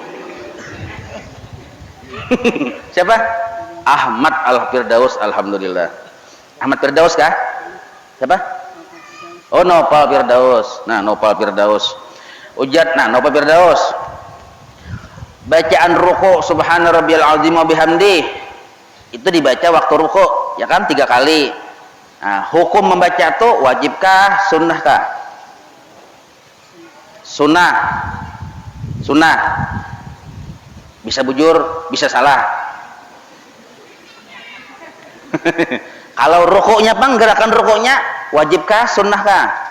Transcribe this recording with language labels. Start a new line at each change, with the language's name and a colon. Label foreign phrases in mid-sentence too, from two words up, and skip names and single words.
Banjar: Siapa? Ahmad Al-Firdaus, alhamdulillah. Ahmad Firdaus kah? Siapa? Oh, Nopal Firdaus. Nah, Nopal Firdaus. Ujat, nah Nopal Firdaus. Bacaan ruku
Arabic: سبحان ربي العظيم وبحمده
Banjar: itu dibaca waktu ruku ya kan 3 kali. Nah, hukum membaca itu wajibkah, sunnahkah? Sunnah. Bisa bujur, bisa salah. Kalau rukuknya bang, gerakan rukuknya wajibkah, sunnahkah?